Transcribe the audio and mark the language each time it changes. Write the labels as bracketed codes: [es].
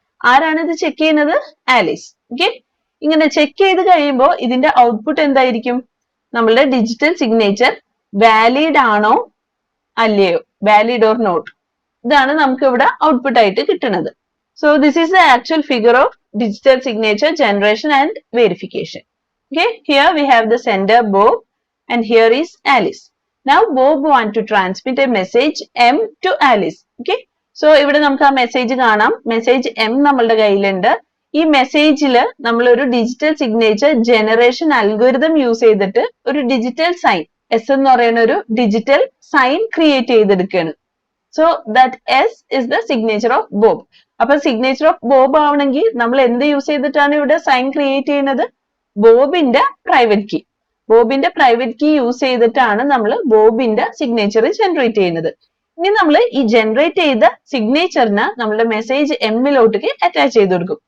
[ml] ആരാണ് ഇത് ചെക്ക് ചെയ്യുന്നത്? ആലീസ്. ഓക്കെ, ഇങ്ങനെ ചെക്ക് ചെയ്ത് കഴിയുമ്പോൾ ഇതിന്റെ ഔട്ട്പുട്ട് എന്തായിരിക്കും? നമ്മളുടെ ഡിജിറ്റൽ സിഗ്നേച്ചർ വാലിഡ് ആണോ അല്ലയോ, വാലിഡ് ഓർ നോട്ട്, ഇതാണ് നമുക്ക് ഇവിടെ ഔട്ട്പുട്ട് ആയിട്ട് കിട്ടുന്നത്. [en] So this is the actual figure of digital signature generation and verification. Okay, here we have the sender Bob and here is Alice. Now Bob want to transmit a message M to Alice. [ml] Okay, so ഇവിടെ നമുക്ക് ആ message കാണാം. Message M നമ്മളുടെ കയ്യിലുണ്ട്. ഈ മെസ്സേജിൽ നമ്മൾ ഒരു digital signature generation algorithm use ചെയ്തിട്ട് ഒരു ഡിജിറ്റൽ സൈൻ, S എന്ന് പറയുന്ന ഒരു ഡിജിറ്റൽ സൈൻ ക്രിയേറ്റ് ചെയ്തെടുക്കുകയാണ്. [en] So that S is the signature of Bob. [ml] അപ്പൊ സിഗ്നേച്ചർ ഓഫ് ബോബ് ആവണമെങ്കിൽ നമ്മൾ എന്ത് യൂസ് ചെയ്തിട്ടാണ് ഇവിടെ സൈൻ ക്രിയേറ്റ് ചെയ്യുന്നത്? ബോബിന്റെ private key. ബോബിന്റെ private key use ചെയ്തിട്ടാണ് നമ്മൾ ബോബിന്റെ സിഗ്നേച്ചർ ജനറേറ്റ് ചെയ്യുന്നത്. ഇനി നമ്മൾ ഈ ജനറേറ്റ് ചെയ്ത സിഗ്നേച്ചറിന് നമ്മുടെ മെസ്സേജ് എമ്മിലോട്ടേക്ക് അറ്റാച്ച് ചെയ്ത് കൊടുക്കും.